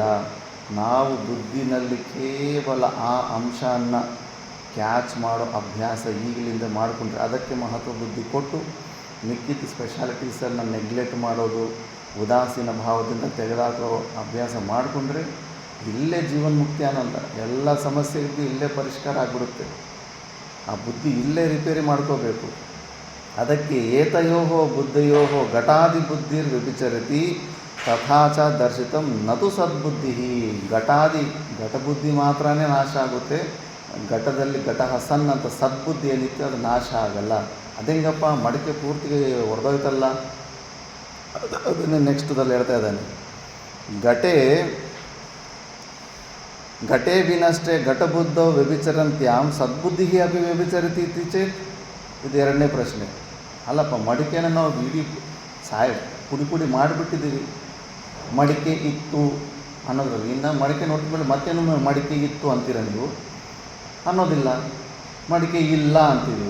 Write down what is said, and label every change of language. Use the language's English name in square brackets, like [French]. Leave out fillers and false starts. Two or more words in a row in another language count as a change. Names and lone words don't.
[Kannada] ನಾವು ಬುದ್ಧಿನಲ್ಲಿ ಕೇವಲ ಆ ಅಂಶವನ್ನು ಕ್ಯಾಚ್ ಮಾಡೋ ಅಭ್ಯಾಸ ಈಗಲಿಂದ ಮಾಡಿಕೊಂಡ್ರೆ, ಅದಕ್ಕೆ ಮಹತ್ವ ಬುದ್ಧಿ ಕೊಟ್ಟು ಮಿಕ್ಕಿದ ಸ್ಪೆಷಾಲಿಟೀಸನ್ನು ನೆಗ್ಲೆಕ್ಟ್ ಮಾಡೋದು, ಉದಾಸೀನ ಭಾವದಿಂದ ತೆಗೆದಾಕೋ ಅಭ್ಯಾಸ ಮಾಡಿಕೊಂಡ್ರೆ ಇಲ್ಲೇ ಜೀವನ್ಮುಕ್ತಿ ಆನಂದ. ಎಲ್ಲ ಸಮಸ್ಯೆಗಳಿಗೂ ಇಲ್ಲೇ ಪರಿಷ್ಕಾರ ಆಗಿಬಿಡುತ್ತೆ. ಆ ಬುದ್ಧಿ ಇಲ್ಲೇ ರಿಪೇರಿ ಮಾಡ್ಕೋಬೇಕು. ಅದಕ್ಕೆ [Sanskrit] ಏತಯೋ ಬುದ್ಧಯೋ ಘಟಾದಿ ಬುದ್ಧಿರ್ ವ್ಯಭಿಚರತಿ ತಥಾಚ ದರ್ಶಿತಂ ನತು ಸದ್ಬುದ್ಧಿ. [Kannada] ಘಟಬುದ್ಧಿ ಮಾತ್ರನೇ ನಾಶ ಆಗುತ್ತೆ. ಘಟದಲ್ಲಿ [Sanskrit] ಘಟಃ ಸನ್ [Kannada] ಅಂತ ಸದ್ಬುದ್ಧಿ ಏನಿತ್ತು ಅದು ನಾಶ ಆಗಲ್ಲ. ಅದೇಂಗಪ್ಪ ಮಡಿಕೆ ಪೂರ್ತಿಗೆ ಹೊಡೆದೋಯ್ತಲ್ಲ, ಅದನ್ನೇ ನೆಕ್ಸ್ಟ್ದಲ್ಲಿ ಹೇಳ್ತಾ ಇದ್ದಾನೆ. [Sanskrit] ಘಟೇ ವಿನಷ್ಟೇ ಘಟಬುದ್ಧೋ ವ್ಯಭಿಚರಂತ್ಯಾಂ ಸದ್ಬುದ್ಧಿ ಅಪಿ ವ್ಯಭಿಚರತಿ ಇತಿ ಚೇತ್. [Kannada] ಇದು ಎರಡನೇ ಪ್ರಶ್ನೆ. ಅಲ್ಲಪ್ಪ, ಮಡಿಕೆನ ನಾವು ಇಡೀ ಪುಡಿ ಮಾಡಿಬಿಟ್ಟಿದ್ದೀವಿ, ಮಡಿಕೆ ಇತ್ತು ಅನ್ನೋದ್ರಲ್ಲಿ. ಇನ್ನು ಮಡಿಕೆ ನೋಡಿದ ಮೇಲೆ ಮತ್ತೇನು ಮಡಿಕೆ ಇತ್ತು ಅಂತೀರ ನೀವು? ಅನ್ನೋದಿಲ್ಲ, ಮಡಿಕೆ ಇಲ್ಲ ಅಂತೀವಿ.